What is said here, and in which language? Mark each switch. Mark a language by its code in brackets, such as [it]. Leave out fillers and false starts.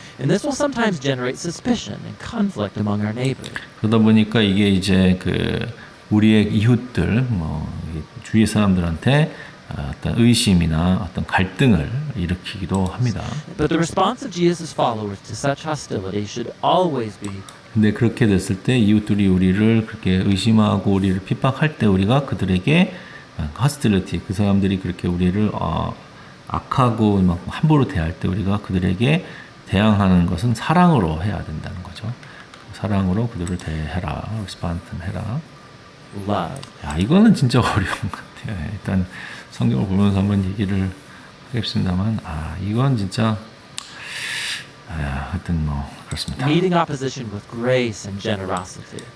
[en] And this will sometimes generate suspicion and conflict among our neighbors. [ko] 그러다 보니까 이게 이제 그 우리의 이웃들, 뭐 주위 사람들한테 어떤 의심이나 어떤 갈등을 일으키기도 합니다. [en] But the response of Jesus' followers to such hostility should always be [ko] 근데 그렇게 됐을 때 이웃들이 우리를 그렇게 의심하고 우리를 핍박할 때 우리가 그들에게 hostility, 그 사람들이 그렇게 우리를 악하고 막 함부로 대할 때 우리가 그들에게 대항하는 것은 사랑으로 해야 된다는 거죠. 사랑으로 그들을 대해라, respond 해라. [en] love. [ko] 야, 이거는 진짜 어려운 것 같아요. 일단 성경을 보면서 한번 얘기를 하겠습니다만, 이건 진짜 하여튼 뭐 그렇습니다. [en] Meeting opposition with grace and generosity.